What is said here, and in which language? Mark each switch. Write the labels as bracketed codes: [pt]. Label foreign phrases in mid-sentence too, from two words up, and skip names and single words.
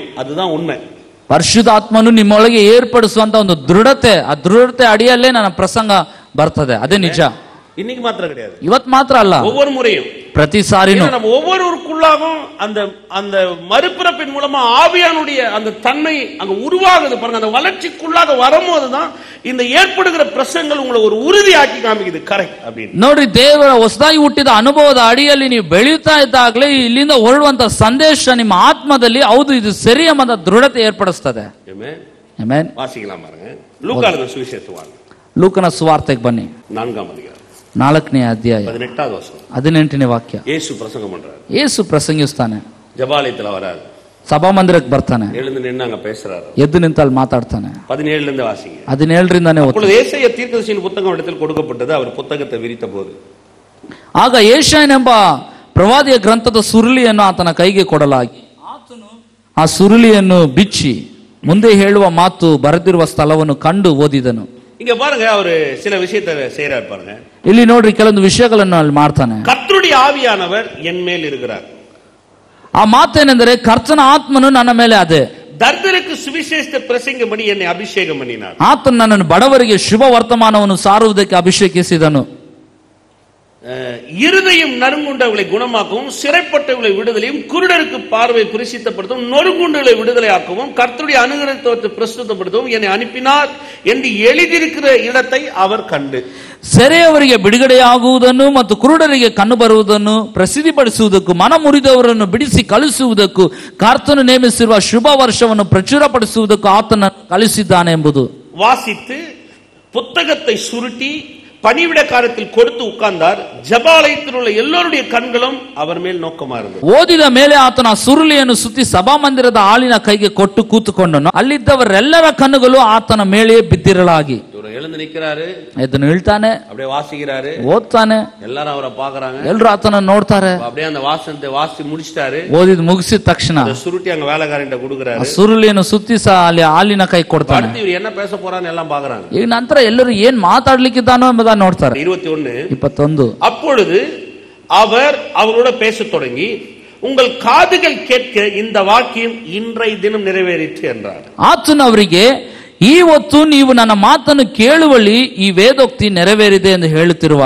[ta] அதுதான் உண்மை. [kn] ಪರಿಶುದ್ಧಾತ್ಮನು ನಿಮ್ಮೊಳಗೆ ಏರ್ಪಡಿಸುವಂತ ಒಂದು ದೃಢತೆ, ಆ ದೃಢತೆ ಅಡಿಯಲ್ಲೇ ನನ್ನ ಪ್ರಸಂಗ ಬರ್ತದೆ. ಅದೇ ನಿಜ. [ta] இன்னைக்கு மாத்திரம் கிடையாது, [kn] ಇವತ್ತು ಮಾತ್ರ ಅಲ್ಲ, [ta] ஒவ்வொரு முறையும், [kn] ಪ್ರತಿ ಸಾರಿನೂ [ta] நம்ம ஒவ்வொருவருக்குள்ளாகவும் அந்த அந்த மறுபிறப்பின் மூலமா ஆவியானுடைய அந்த தன்மை அங்க உருவாகுது பாருங்க. அந்த வளர்ச்சிக்குள்ளாக வரும்போதுதான் இந்த ஏற்படுகிற பிரசங்கள் உங்களை ஒரு உறுதியாக்கி காமிக்குது. கரெக்ட் அப்படின்னு [kn] ನೋಡ್ರಿ, ದೇವರ ಹೊಸದಾಗಿ ಹುಟ್ಟಿದ ಅನುಭವದ ಅಡಿಯಲ್ಲಿ ನೀವು ಬೆಳೆಯುತ್ತಾ ಇದ್ದಾಗಲೇ ಇಲ್ಲಿಂದ ಹೊರಡುವಂತ ಸಂದೇಶ ನಿಮ್ಮ ಆತ್ಮದಲ್ಲಿ ಹೌದು ಇದು ಸರಿ ಎಂಬ ದೃಢತೆ ಏರ್ಪಡಿಸ್ತದೆ. ಆಮೆನ್. [ta] வாசிக்கலாம் பாருங்க, லூக்கான சுவிசேஷம், [kn] ಲೂಕನ ಸುವಾರ್ತೆಗೆ ಬನ್ನಿ, [ta] 4ஆம் அதிகாரம் [kn] 4ನೇ ಅಧ್ಯಾಯ [ta] 18வது வசனம். [kn] 18ನೇ ವಾಕ್ಯ. [ta] ಯೇಸು ಪ್ರಸಂಗ பண்றாரு. [kn] ಯೇಸು ಪ್ರಸಂಗಿಸ್ತಾನೆ. [ta] ஜபாலயத்துல வராரு, [kn] ಸಭಾಮಂದಿರಕ್ಕೆ ಬರ್ತಾನೆ, [ta] எழுந்து நின்னாங்க பேசுறாரு, [kn] ಎದ್ದು ನಿಂತು ಅಲ್ಲಿ ಮಾತಾಡ್ತಾನೆ. [ta] 17 இருந்து வாசிங்க. [kn] 17ರಿಂದಾನೇ [ta] அப்பொழுது ஏசாயா தீர்க்கதரிசியின் புத்தகம் இடத்தில் கொடுக்கப்பட்டது. அவர் புத்தகத்தை விரித்த போது [kn] ಆಗ ಯೆಶಾಯನೆಂಬ ಪ್ರವಾದಿಯ ಗ್ರಂಥದ ಸುರುಳಿಯನ್ನು ಆತನ ಕೈಗೆ ಕೊಡಲಾಗಿ ಆತನು ಆ ಸುರುಳಿಯನ್ನು ಬಿಚ್ಚಿ ಮುಂದೆ ಹೇಳುವ ಮಾತು ಬರೆದಿರುವ ಸ್ಥಳವನ್ನು ಕಂಡು ಓದಿದನು. [ta] இங்க பாருங்க, அவரு சில விஷயத்தை செய்யறாரு பாருங்க. [kn] ಇಲ್ಲಿ ನೋಡ್ರಿ, ಕೆಲವೊಂದು ವಿಷಯಗಳನ್ನು ಅಲ್ಲಿ ಮಾಡ್ತಾನೆ. [ta] கர்த்தருடைய ஆவியானவர் என் மேல் இருக்கிறார். [kn] ಆ ಮಾತೇನೆಂದರೆ ಕರ್ತನ ಆತ್ಮನು ನನ್ನ ಮೇಲೆ ಅದೇ. [ta] தர்தருக்கு சுவிசேஷத்தை பிரசங்கப்படி என்னை அபிஷேகம் பண்ணினார். [kn] ಆತನು ನನ್ನನ್ನು ಬಡವರಿಗೆ ಶುಭ ವರ್ತಮಾನವನ್ನು ಸಾರುವುದಕ್ಕೆ ಅಭಿಷೇಕಿಸಿದನು. [ta] இருதயம் நறுங்குண்டவர்களை குணமாக்கவும், சிறைப்பட்டவர்களை விடுதலையும், குருடருக்கு பார்வை பிரசித்தப்படுத்தவும், நொறுங்குண்டவர்களை விடுதலையாக்கவும், கர்த்தருடைய அனுகிரகத்தை பிரசுத்தப்படுத்தவும் என்னை அனுப்பினார் என்று எழுதியிருக்கிற இடத்தை அவர் கண்டு, [kn] ಸೆರೆಯವರಿಗೆ ಬಿಡುಗಡೆಯಾಗುವುದನ್ನು ಮತ್ತು ಕುರುಡರಿಗೆ ಕಣ್ಣು ಬರುವುದನ್ನು ಪ್ರಸಿದ್ಧಿಪಡಿಸುವುದಕ್ಕೂ, ಮನ ಮುರಿದವರನ್ನು ಬಿಡಿಸಿ ಕಳಿಸುವುದಕ್ಕೂ, ಕರ್ತನು ನೇಮಿಸಿರುವ ಶುಭ ವರ್ಷವನ್ನು ಪ್ರಚುರಪಡಿಸುವುದಕ್ಕೂ ಆತನ ಕಳಿಸಿದ್ದಾನೆ ಎಂಬುದು [ta] வாசித்து புத்தகத்தை சுருட்டி பணிவிடக்காரத்தில் கொடுத்து உட்கார்ந்தார். ஜபாலயத்தில் உள்ள ಎಲ್ಲருடைய கண்களும் அவர் மேல் நோக்கமா இருந்தது. [kn] ಓದಿದ ಮೇಲೆ ಆತನ ಸುರುಳಿಯನ್ನು ಸುತ್ತಿ ಸಭಾಮಂದಿರದ ಆಳಿನ ಕೈಗೆ ಕೊಟ್ಟು ಕೂತುಕೊಂಡನು. ಅಲ್ಲಿದ್ದವರೆಲ್ಲರ ಕಣ್ಣುಗಳು ಆತನ ಮೇಲೆ ಬಿದ್ದಿರಲಾಗಿ. [ta] எழுந்து எழுந்து நிக்கிறாரு, [kn] ಎದ್ದು ನಿಲ್ತಾನೆ, [ta] அப்படியே வாசிக்கிறாரு, [kn] ಓದ್ತಾನೆ, [ta] எல்லாரும் ಅವರ பாக்குறாங்க, [kn] ಎಲ್ರು ಆತನ ನೋಡ್ತಾರೆ. [ta] அப்படியே அந்த வாசனத்தை வாசி முடிச்சிட்டாரு. [kn] ಓದಿದ್ ಮುಗಿಸಿದ ತಕ್ಷಣ [ta] சுருட்டி அங்க வேலைக்காரன்ட்ட கொடுக்குறாரு. [kn] ಸುರುಳಿಯನ್ನು ಸುತ್ತಿ ಅಲ್ಲಿ ಹಾಲಿನ ಕೈ ಕೊಡ್ತಾನೆ. [ta] அடுத்து ಇವರು என்ன பேச போறான்னு எல்லாம் பாக்குறாங்க. [kn] ಈಗ ನಂತರ ಎಲ್ಲರೂ ಏನ್ ಮಾತಾಡ್ಲಿಕ್ಕಿದ್ದಾನೋ ಎಂಬುದನ್ನು ನೋಡ್ತಾರೆ. [ta] 21 அப்பொழுது அவர் அவரோட பேசத் தொடங்கி, உங்கள் காதுகள் கேட்க இந்த வாக்கியம் இன்றைய தினம் நிறைவேறிற்று என்றார். [kn] ಆತನು ಅವರಿಗೆ, ಈ ಹೊತ್ತು ನೀವು ನನ್ನ ಮಾತನ್ನು ಕೇಳುವಲ್ಲಿ ಈ ವೇದೋಕ್ತಿ ನೆರವೇರಿದೆ ಎಂದು ಹೇಳುತ್ತಿರುವಾಗ